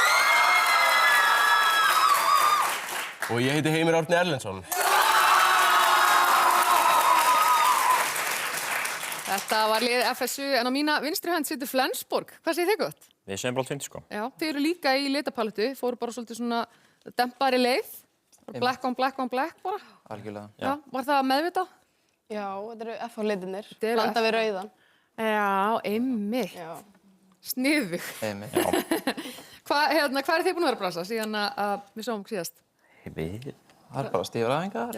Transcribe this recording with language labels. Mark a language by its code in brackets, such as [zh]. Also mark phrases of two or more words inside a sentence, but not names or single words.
[is] Og ég heiti Heimir Árni Erlendsson. Þetta var lið FSU en á mína vinstri hönd situr Flensborg. Hvað segir þið gott? Við segjum bara allt fínt, sko. Já, þið eru líka í litapalettu. Fóru bara svolítið svona dempari leið. [en] Black on black on black bara. [is] Algjörlega. Já, var það meðvitað? Já, þetta eru FH-litirnir, Þetta eru blanda við rauðan. Já, einmitt. Já. Sniðug. Einmitt, já. Hvað er þið búin að vera að brasa síðan að við sáum síðast? Það er bara stífræðingar.